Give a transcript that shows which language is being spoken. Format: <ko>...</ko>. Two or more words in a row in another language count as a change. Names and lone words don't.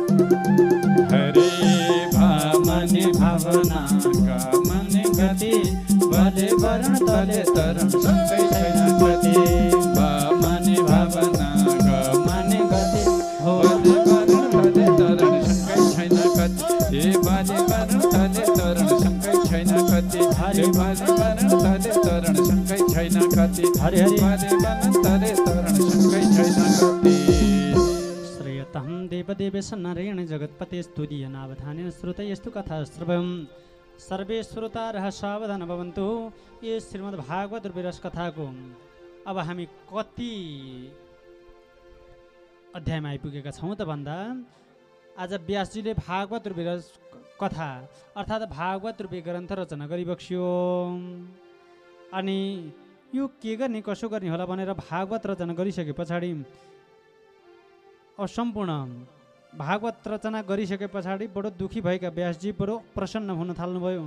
<ne>हरे भामनि भावना कामनि गति भले वरण तले तरण शङ्कै छैन कति भामनि भावना कामनि गति भले वरण तले तरण शङ्कै छैन कति हे भले वरण तले तरण शङ्कै छैन कति हे भले वरण तले तरण शङ्कै छैन कति हरि हरि भले वरण तले तरण शङ्कै छैन कति</ne> <sa>श्रेयतहं देवदेवेश नारायण जगत्पते स्तुतीय नावधानेन श्रुतयस्तु कथा श्रवम् सर्वे श्रोतारः सावधान भवन्तु।</sa> <ne>यो श्रीमद् भागवत विरस कथाको अब हामी कति अध्यायमा आइपुगेका छौँ त भन्दा आज व्यासजीले भागवत विरस कथा अर्थात् भागवत रूपी ग्रन्थ रचना गरिबक्स्यो। अनि यो के गर्ने कसो गर्ने होला भनेर भागवत रचना गरिसके पछाडि सम्पूर्ण भागवत रचना गरिसके पछाडि बडो दुखी भएका व्यासजी बडो प्रसन्न हुन थाल्नुभयो।</ne>